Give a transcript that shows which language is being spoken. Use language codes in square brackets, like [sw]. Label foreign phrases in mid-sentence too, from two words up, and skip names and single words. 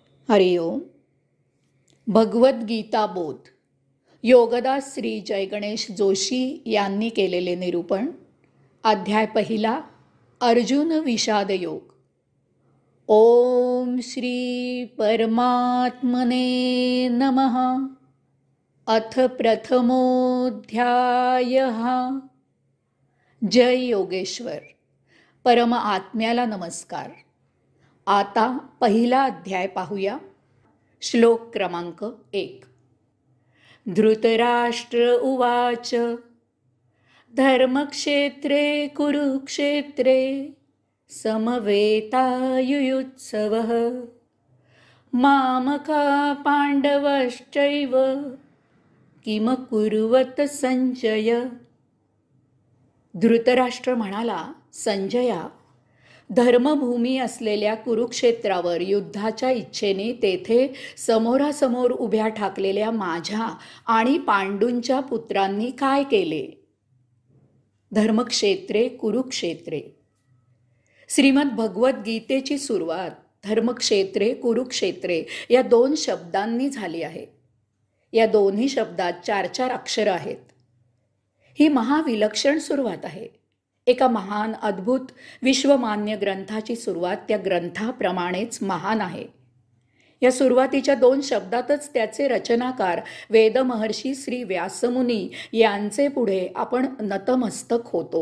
[mr] हरिओम. भगवद्गीता बोध योगदास श्री जय गणेश जोशी यांनी केलेले निरूपण. अध्याय पहिला, अर्जुन विषाद योग. [sa] ओम श्री परमात्मने नमः. अथ प्रथमोऽध्यायः. [mr] जय योगेश्वर. परम आत्म्याला नमस्कार. आता पहिला अध्याय पाहूया. श्लोक क्रमांक 1. [sa] धृतराष्ट्र उवाच धर्मक्षेत्रे कुरुक्षेत्रे समवेतायुयुत्सवः मामका पांडवश्चैव किम कुर्वत संजय. [mr] धृतराष्ट्र म्हणाला, संजया, धर्मभूमी असलेल्या कुरुक्षेत्रावर युद्धाच्या इच्छेने तेथे समोरासमोर उभ्या ठाकलेल्या माझ्या आणि पांडूंच्या पुत्रांनी काय केले? [sa] धर्मक्षेत्रे कुरुक्षेत्रे. [mr] श्रीमद भगवद्गीतेची सुरुवात [sa] धर्मक्षेत्रे कुरुक्षेत्रे [mr] या 2 शब्दांनी झाली आहे. या दोन्ही शब्दात 4 अक्षर आहेत. ही महाविलक्षण सुरुवात आहे. एका महान अद्भुत विश्वमान्य ग्रंथाची सुरुवात त्या ग्रंथाप्रमाणेच महान आहे. या सुरुवातीच्या 2 शब्दातच त्याचे रचनाकार वेदमहर्षी श्री व्यासमुनी यांचे पुढे आपण नतमस्तक होतो.